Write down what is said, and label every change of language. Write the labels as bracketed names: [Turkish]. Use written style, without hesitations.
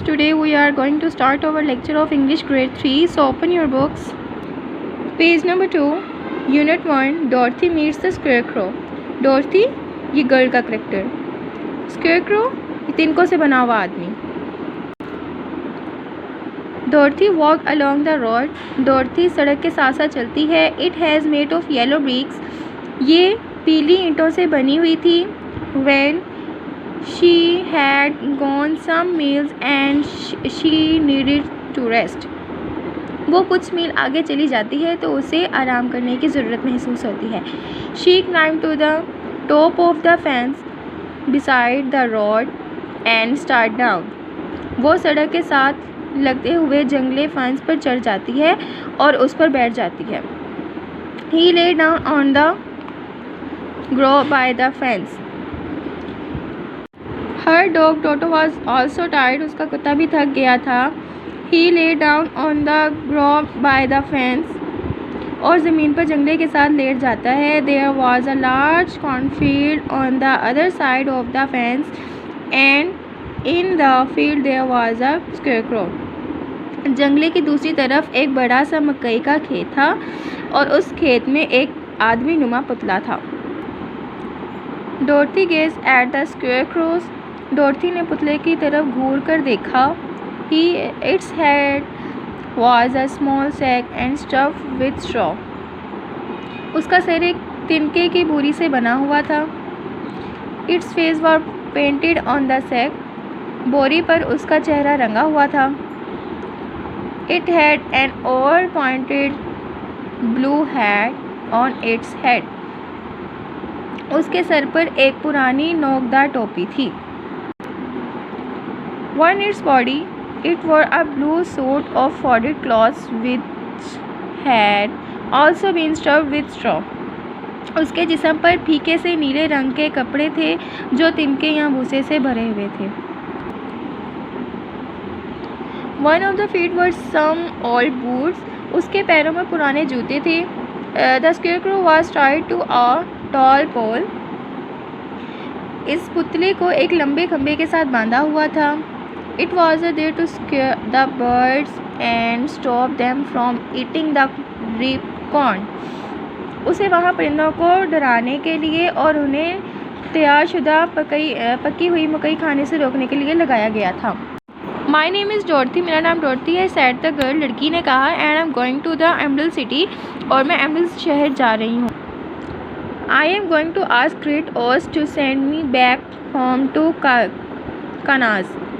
[English] Today we are going to start our lecture of English grade 3. So open your books. Page number 2. Unit 1. Dorothy meets the Scarecrow. [Hindi] Dorothy ये girl का character, Scarecrow ये तिनकों से बना हुआ आदमी. [English] Dorothy walked along the road. [Hindi] Dorothy सड़क के साथ साथ चलती है. [English] It has made of yellow bricks. [Hindi] ये पीली ईंटों से बनी हुई थी. [English] When she had gone some miles and she needed to rest. [Hindi] वो कुछ मील आगे चली जाती है तो उसे आराम करने की ज़रूरत महसूस होती है. [English] She climbed to the top of the fence beside the road and started down. [Hindi] वो सड़क के साथ लगते हुए जंगले फेंस पर चढ़ जाती है और उस पर बैठ जाती है. [English] He lay down on the grass by the fence. Her dog Toto was also tired. [Hindi] उसका कुत्ता भी थक गया था. [English] He lay down on the grass by the fence. [Hindi] और ज़मीन पर जंगले के साथ लेट जाता है. [English] There was a large cornfield on the other side of the fence, and in the field there was a scarecrow. [Hindi] जंगले की दूसरी तरफ एक बड़ा सा मकई का खेत था और उस खेत में एक आदमी नुमा पुतला था. [English] Dorothy gazed at the scarecrow. [Hindi] डॉर्थी ने पुतले की तरफ घूर कर देखा. [English] Its head was a small sack and stuffed with straw. [Hindi] उसका सिर एक तिनके की बोरी से बना हुआ था. [English] Its face was painted on the sack. [Hindi] बोरी पर उसका चेहरा रंगा हुआ था. [English] It had an old pointed blue hat on its head. [Hindi] उसके सर पर एक पुरानी नोकदार टोपी थी. [English] On its body, it wore a blue suit of faded cloth which had also been stuffed with straw. [Hindi] उसके जिस्म पर फीके से नीले रंग के कपड़े थे जो तिनके या भूसे से भरे हुए थे. [English] One of the feet were some old boots. [Hindi] उसके पैरों में पुराने जूते थे. [English] The scarecrow was tied to a tall pole. [Hindi] इस पुतले को एक लंबे खंभे के साथ बांधा हुआ था. [English] It was there to scare the birds and stop them from eating the ripe corn. [Hindi] उसे वहाँ परिंदों को डराने के लिए और उन्हें तैयारशुदा पकी हुई मकई खाने से रोकने के लिए लगाया गया था. [English] My name is Dorothy. [Hindi] मेरा नाम डॉर्थी है. [English] said the girl. [Hindi] लड़की ने कहा. [English] And I'm going to the Emerald City. [Hindi] और मैं एमरल्ड शहर जा रही हूँ. [English] I am going to ask Great Oz to send me back home to Kansas.